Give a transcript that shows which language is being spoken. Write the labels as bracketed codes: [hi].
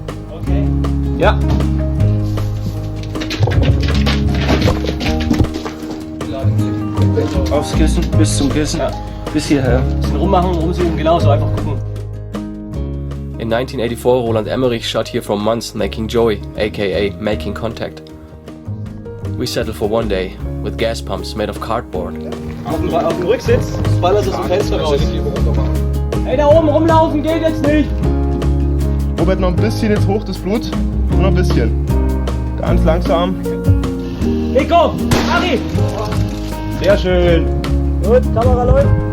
[de] Okay. Ja. Aufs Kissen, bis zum Kissen, ja. Bis hierher. Ein bisschen rummachen, rumzoomen, genau so, einfach gucken. [en] In 1984, Roland Emmerich shot here for months making Joey, aka making contact. We settled for one day, with gas pumps made of cardboard. [de] Auf dem Rücksitz ballert es aus dem Fenster raus. Ey, da oben rumlaufen geht jetzt nicht! Robert, noch ein bisschen jetzt hoch, das Blut. Nur noch ein bisschen. Ganz langsam. Nico! Ari! Sehr schön. Gut, Kamera läuft.